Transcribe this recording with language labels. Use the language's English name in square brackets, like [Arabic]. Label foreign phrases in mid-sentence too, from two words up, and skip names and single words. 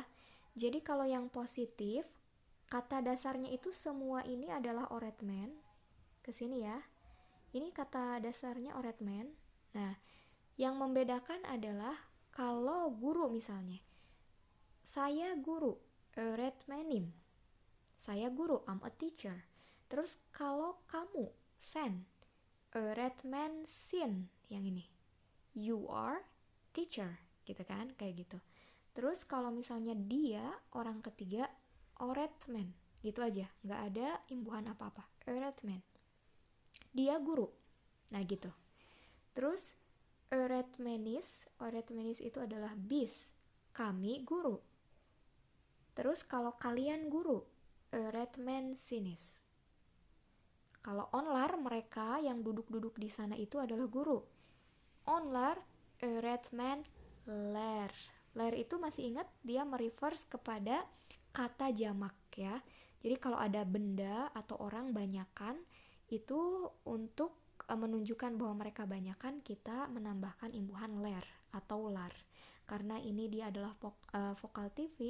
[Indonesian] Jadi kalau yang positif, kata dasarnya itu semua ini adalah öğretmen. Kesini ya. Ini kata dasarnya öğretmen. Nah, yang membedakan adalah kalau guru misalnya. Saya guru, öğretmenim. Saya guru, [English] I'm a teacher. [Indonesian] Terus kalau kamu, [Turkish] sen, öğretmensin, [Indonesian] yang ini. [English] You are teacher, [Indonesian] gitu kan, kayak gitu. Terus kalau misalnya dia, orang ketiga, öğretmen, gitu aja, nggak ada imbuhan apa-apa, öğretmen. Dia guru, nah gitu. Terus öğretmenis itu adalah bis, kami guru. Terus kalau kalian guru, öğretmensiniz. Kalau onlar, mereka yang duduk-duduk di sana itu adalah guru. [Turkish] Onlar öğretmenler. [Indonesian] Ler itu masih ingat dia mereverse kepada kata jamak ya. Jadi kalau ada benda atau orang banyakan, itu untuk menunjukkan bahwa mereka banyakan, kita menambahkan imbuhan ler atau lar. Karena ini dia adalah vokal tipis.